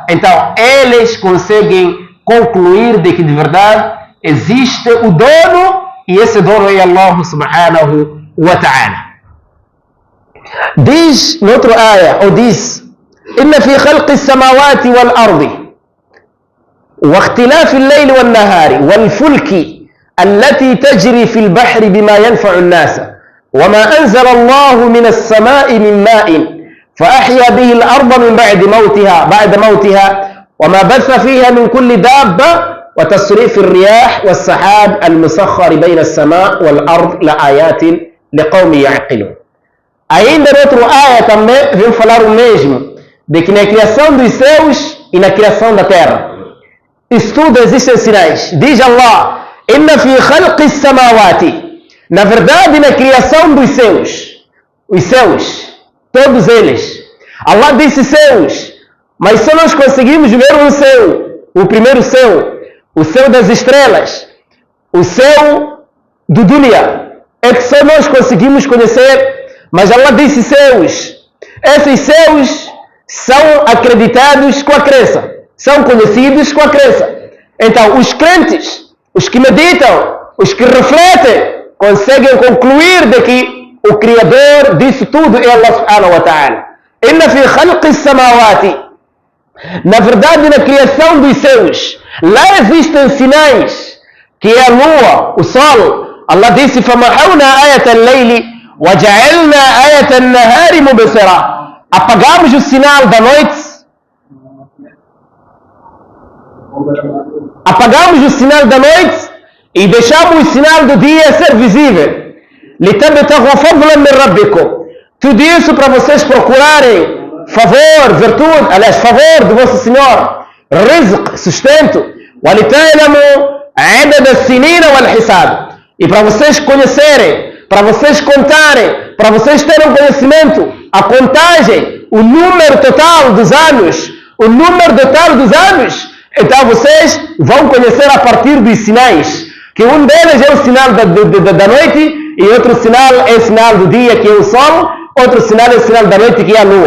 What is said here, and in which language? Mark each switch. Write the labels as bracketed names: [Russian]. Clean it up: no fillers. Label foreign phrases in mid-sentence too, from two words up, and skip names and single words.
[Portuguese] Então, eles conseguem concluir de que de verdade existe o dono e esse dono é [Arabic] الله سبحانه وتعالى. [Portuguese] Diz noutra área, ou diz: [Arabic] "إن في خلق السماوات والأرض واختلاف الليل والنهار والفلك التي تجري في البحر بما ينفع الناس وما أنزل الله من السماء من ماء فأحيا به الأرض من بعد موتها وما بث فيها من كل دابة وتصريف الرياح والسحاب المسخر بين السماء والأرض لآيات لقوم يعقلون". [Portuguese] Ainda noutra área também vem falar o mesmo, de que na criação dos céus e na criação da terra, isso tudo existem sinais. Diz Allah: [Arabic] "إن في خلق السماوات", [Portuguese] na verdade na criação dos céus, os céus, todos eles. Allah disse céus, mas só nós conseguimos ver um céu, o primeiro céu, o céu das estrelas, o céu do dunya, é que só nós conseguimos conhecer, mas Allah disse céus. Esses céus são acreditados com a crença, são conhecidos com a crença. Então os crentes, os que meditam, os que refletem, conseguem concluir de que o Criador disso tudo é [Arabic] الله سبحانه وتعالى. إن في خلق السماوات, [Portuguese] na verdade na criação dos céus, lá existem sinais, que é a lua, o sol. Allah disse: [Arabic] "فمحونا آية الليل وجعلنا آية النهار مبصرة", [Portuguese] apagamos o sinal da noite, apagamos o sinal da noite e deixamos o sinal do dia ser visível. [Arabic] لِتَبْتَغُوا فَضْلًا مِنْ رَبِّكُمْ, [Portuguese] tudo isso para vocês procurarem favor, virtude, aliás, favor do vosso Senhor, rizq, sustento, [Arabic] وَلِتَعْلَمُوا عَدَدَ السِّنِينَ وَالْحِسَابِ, [Portuguese] e para vocês conhecerem, para vocês contarem, para vocês terem conhecimento, a contagem, o número total dos anos, o número total dos anos. Então vocês vão conhecer a partir dos sinais, que um deles é o sinal da noite e outro sinal é o sinal do dia, que é o sol, outro sinal é o sinal da noite, que é a lua.